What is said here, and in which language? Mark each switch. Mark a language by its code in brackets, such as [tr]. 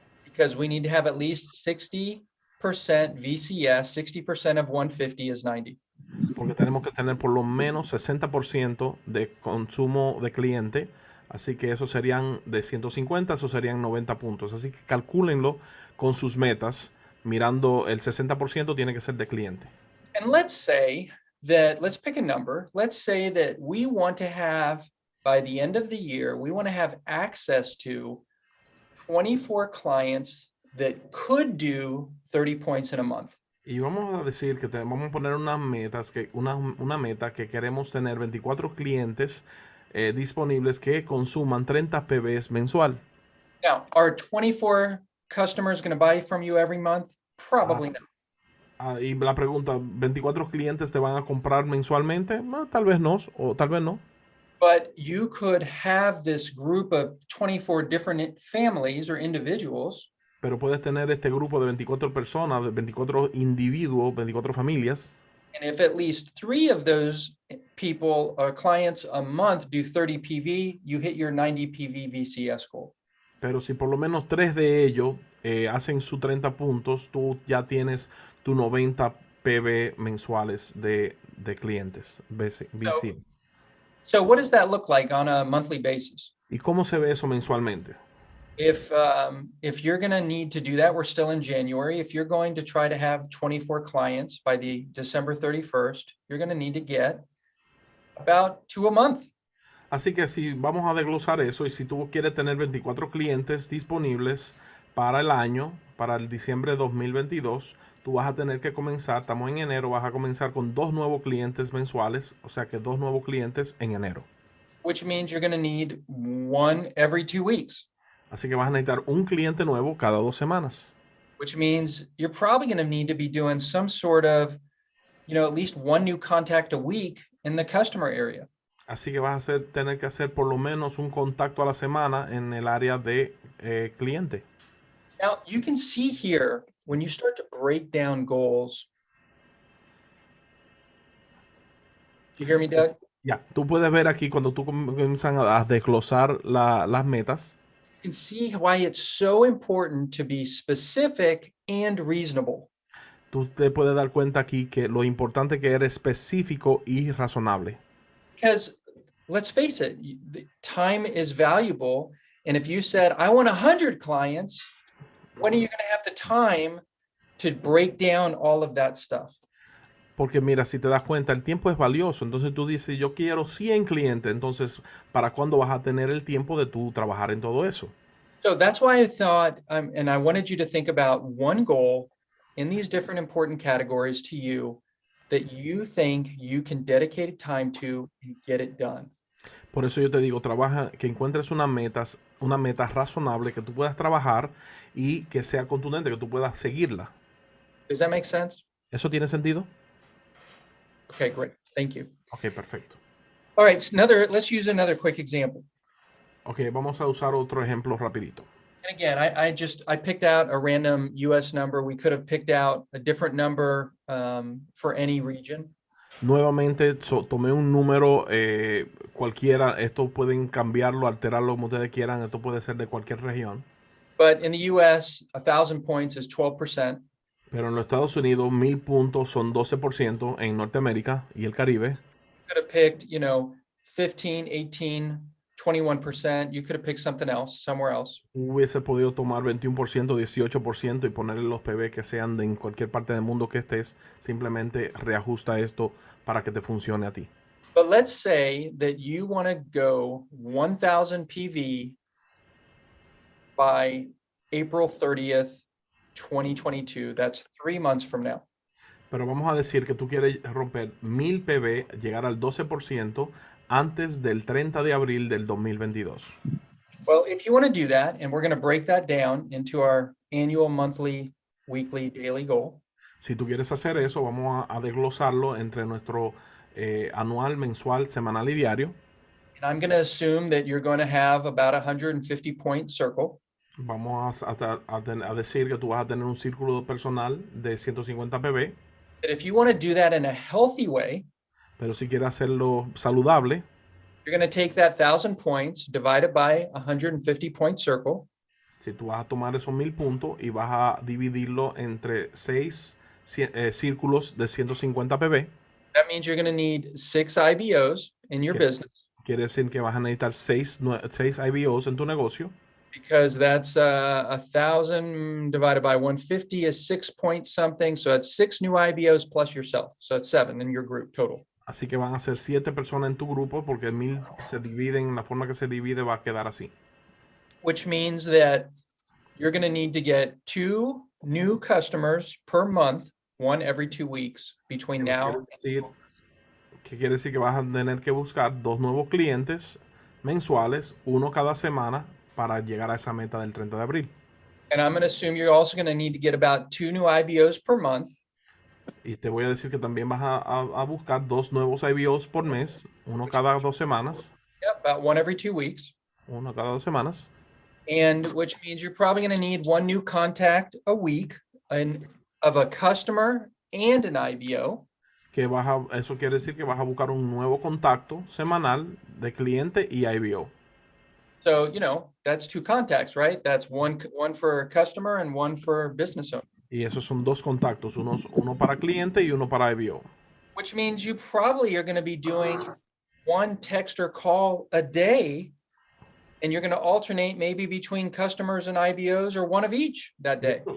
[en] Because we need to have at least 60% VCS, 60% of 150 is 90. [es] Porque tenemos que tener por lo menos 60% de consumo de cliente. Así que eso serían de 150, eso serían 90 puntos. Así que calcúlenlo con sus metas, mirando el 60% tiene que ser de cliente. [en] And let's say that, let's pick a number. Let's say that we want to have, by the end of the year, we want to have access to 24 clients that could do 30 points in a month. [es] Y vamos a decir que vamos a poner una meta que queremos tener 24 clientes disponibles que consuman 30 PBs mensual. [en] Now, are 24 customers going to buy from you every month? Probably not. [es] Y la pregunta, ¿24 clientes te van a comprar mensualmente? No, tal vez no, o tal vez no. [en] But you could have this group of 24 different families or individuals. [es] Pero puedes tener este grupo de 24 personas, de 24 individuos, 24 familias. [en] And if at least 3 of those people or clients a month do 30 PV, you hit your 90 PV VCS goal. [es] Pero si por lo menos 3 de ellos hacen sus 30 puntos, tú ya tienes tu 90 PV mensuales de clientes, VCs. [en] So what does that look like on a monthly basis? [es] ¿Y cómo se ve eso mensualmente? [en] If you're going to need to do that, we're still in January. If you're going to try to have 24 clients by the December 31st, you're going to need to get about 2 a month. [es] Así que si vamos a desglosar eso y si tú quieres tener 24 clientes disponibles para el año, para el diciembre de 2022, tú vas a tener que comenzar, estamos en enero, vas a comenzar con 2 nuevos clientes mensuales, o sea que 2 nuevos clientes en enero. [en] Which means you're going to need 1 every 2 weeks. [es] Así que vas a necesitar un cliente nuevo cada 2 semanas. [en] Which means you're probably going to need to be doing some sort of, at least 1 new contact a week in the customer area. [es] Así que vas a tener que hacer por lo menos un contacto a la semana en el área de cliente. [en] Now, you can see here, when you start to break down goals. Do you hear me, Doug? [es] Ya, tú puedes ver aquí cuando tú comienzas a desglosar las metas. [en] You can see why it's so important to be specific and reasonable. [es] Tú te puedes dar cuenta aquí que lo importante que eres específico y razonable. [en] Because let's face it, time is valuable. And if you said, I want 100 clients, when are you going to have the time to break down all of that stuff? [es] Porque mira, si te das cuenta, el tiempo es valioso. Entonces tú dices, yo quiero 100 clientes. Entonces, ¿para cuándo vas a tener el tiempo de tú trabajar en todo eso? [en] So that's why I thought, and I wanted you to think about one goal in these different important categories to you that you think you can dedicate time to and get it done. [es] Por eso yo te digo, trabaja, que encuentres una meta razonable que tú puedas trabajar y que sea contundente, que tú puedas seguirla. [en] Does that make sense? [es] ¿Eso tiene sentido? [en] Okay, great. Thank you. [es] Ok, perfecto. [en] All right, let's use another quick example. [es] Ok, vamos a usar otro ejemplo rapidito. [en] And again, I picked out a random US number. We could have picked out a different number for any region. [es] Nuevamente tomé un número cualquiera. Esto pueden cambiarlo, alterarlo como ustedes quieran. Esto puede ser de cualquier región. [en] But in the US, 1,000 points is 12%. [es] Pero en los Estados Unidos, 1000 puntos son 12% en Norteamérica y el Caribe. [en] could have picked, 15, 18, 21%. You could have picked something else, somewhere else. [es] Hubiese podido tomar 21%, 18% y ponerle los PB que sean de en cualquier parte del mundo que estés. Simplemente reajusta esto para que te funcione a ti. [en] But let's say that you want to go 1,000 PV by April 30th, 2022. That's 3 months from now. [es] Pero vamos a decir que tú quieres romper 1000 PB, llegar al 12% antes del 30 de abril del 2022. [en] Well, if you want to do that, and we're going to break that down into our annual, monthly, weekly, daily goal. [es] Si tú quieres hacer eso, vamos a desglosarlo entre nuestro anual, mensual, semanal y diario. [en] And I'm going to assume that you're going to have about a 150 point circle. [es] Vamos a decir que tú vas a tener un círculo personal de 150 PB. [en] That if you want to do that in a healthy way, [es] pero si quieres hacerlo saludable, [en] you're going to take that 1,000 points, divide it by a 150 point circle. [es] Si tú vas a tomar esos 1000 puntos y vas a dividirlo entre 6 círculos de 150 PB. That means you're going to need 6 IBOs in your business. Quiere decir que vas a necesitar 6 IBOs en tu negocio. [en] Because that's 1,000 divided by 150 is 6 point something. So that's 6 new IBOs plus yourself. So it's 7 in your group total. [es] Así que van a ser 7 personas en tu grupo porque 1000 se dividen, la forma que se divide va a quedar así. [en] Which means that you're going to need to get 2 new customers per month, one every 2 weeks between now. [es] ¿Qué quiere decir? Que vas a tener que buscar 2 nuevos clientes mensuales, uno cada semana, para llegar a esa meta del 30 de abril. [en] And I'm going to assume you're also going to need to get about 2 new IBOs per month. [es] Y te voy a decir que también vas a buscar 2 nuevos IBOs por mes, uno cada 2 semanas. [en] Yep, about one every 2 weeks. [es] Uno cada 2 semanas. [en] And which means you're probably going to need 1 new contact a week of a customer and an IBO. [es] Que eso quiere decir que vas a buscar un nuevo contacto semanal de cliente y IBO. [en] So, that's 2 contacts, right? That's one for a customer and one for business owner. [es] Y esos son 2 contactos, uno para cliente y uno para IBO. [en] Which means you probably are going to be doing 1 text or call a day, and you're going to alternate maybe between customers and IBOs or one of each that day.